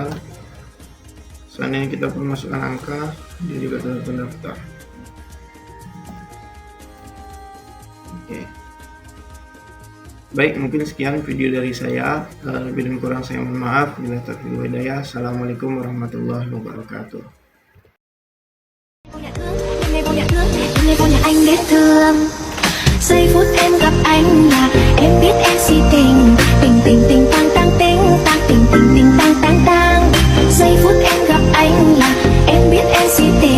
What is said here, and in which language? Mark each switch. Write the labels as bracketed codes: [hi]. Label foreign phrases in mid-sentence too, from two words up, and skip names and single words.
[id] Seandainya kita perlu masukkan angka, dia juga telah terdaftar. Oke. Baik, mungkin sekian video dari saya. Lebih dan kurang saya mohon maaf. [ar] بالتوفيق والهداية. السلام عليكم ورحمة الله وبركاته. [vi] Giây phút em gặp anh là em biết em si tình. Tình tình tình tang tang tình tang tình tình tình tang tang tang. Giây phút em gặp anh là em biết em si tình.